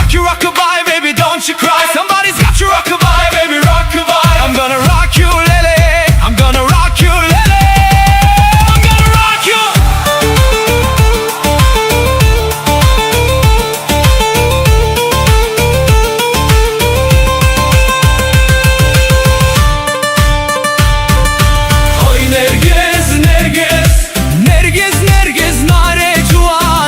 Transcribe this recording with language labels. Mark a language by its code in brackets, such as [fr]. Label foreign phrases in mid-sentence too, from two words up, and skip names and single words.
[en] rockabye, baby, don't you cry. Somebody's got your rockabye, baby, rockabye. I'm gonna rock you, Lily. I'm gonna rock you, Lily. I'm gonna rock you. [ku] Oy Nergiz, Nergiz, Nergiz, Nergiz, nare cuan.